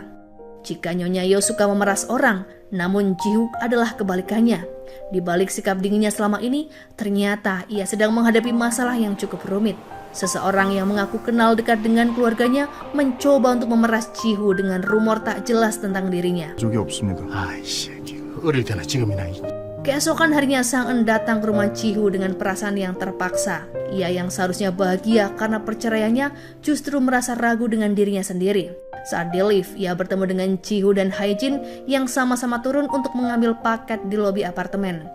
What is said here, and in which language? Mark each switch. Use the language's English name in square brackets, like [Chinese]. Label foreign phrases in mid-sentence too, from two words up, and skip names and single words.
[Indonesian] Jika Nyonya Yo suka memeras orang, namun Ji-hoo adalah kebalikannya. Di balik sikap dinginnya selama ini, ternyata ia sedang menghadapi masalah yang cukup rumit. Seseorang yang mengaku kenal dekat dengan keluarganya mencoba untuk memeras Ji-hoo dengan rumor tak jelas tentang dirinya. [Korean] 적이 없습니다. 아이씨, 어릴 때나 지금이나. [Indonesian] Keesokan harinya Sang-eun datang ke rumah Ji-hoo dengan perasaan yang terpaksa. Ia yang seharusnya bahagia karena perceraiannya justru merasa ragu dengan dirinya sendiri. Saat di lift, ia bertemu dengan Ji-hoo dan Hae-jin yang sama-sama turun untuk mengambil paket di lobi apartemen.